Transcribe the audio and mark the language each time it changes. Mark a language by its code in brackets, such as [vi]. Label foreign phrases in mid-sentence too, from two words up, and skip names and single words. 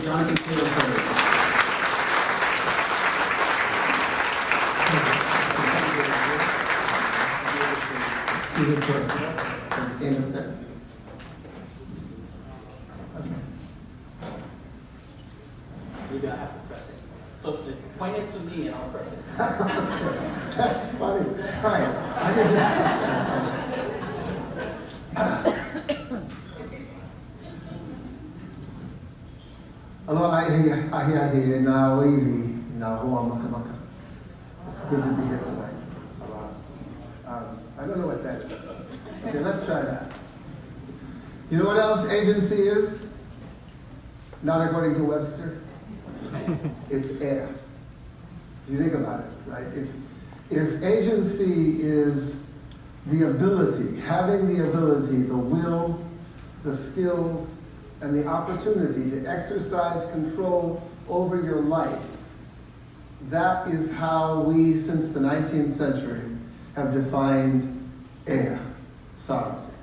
[en] Jonathan Taylor. Maybe I have to press it. So point it to me and I'll press it. That's funny. Hi. [haw] Aloha ahi na Ōiwi na hoa makamaka. [en] It's good to be here tonight. I don't know what that is. Okay, let's try that. You know what else agency is? Not according to Webster. It's air. You think about it, right? If agency is the ability, having the ability, the will, the skills, and the opportunity to exercise control over your life, that is how we, since the 19th century, have defined air, sovereignty.